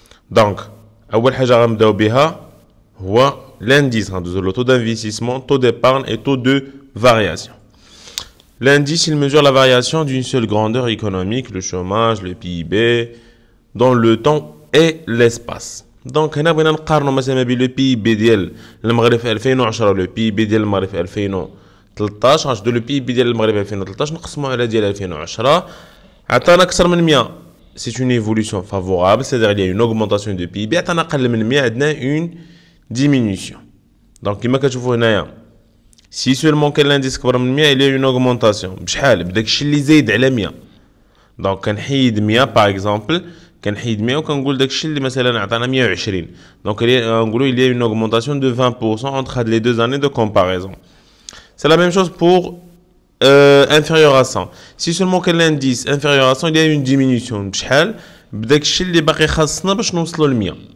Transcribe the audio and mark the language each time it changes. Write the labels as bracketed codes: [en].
[fr] Donc [ar] أول حاجة غنبداو بها هو [fr] l'indice, le taux d'investissement, taux d'épargne et taux de variation. L'indice, il mesure la variation d'une seule grandeur économique, le chômage, le PIB, dans le temps et l'espace. [ar] Donc, هنا بغينا نقارنوا مثلا بين le PIB ديال المغرب في 2010 و le PIB ديال المغرب في 2013. غنشدو le PIB ديال المغرب في 2013 نقسموه على ديال 2010 عطانا أكثر من 100. [fr] C'est une évolution favorable, c'est-à-dire il y a une augmentation de PIB. [ar] عطانا أقل من 100 عندنا une diminution. Donc, كما كتشوفوا هنايا [fr] si seulement [ar] كان l'indice كبر من 100 [fr] il y a une augmentation [ar] بشحال بداك الشيء اللي زايد على 100. دونك كنحيد 100 باغ اكزومبل كنحيد 100 وكنقول داك الشيء اللي مثلا عطانا 120. دونك نقولوا [fr] il y a une augmentation de 20% entre les deux années de comparaison. C'est la même chose pour inférieur à 100. Si seulement كان l'indice inférieur à 100 il y a une diminution [ar] بشحال بداك الشيء اللي باقي خاصنا باش نوصلوا ل 100.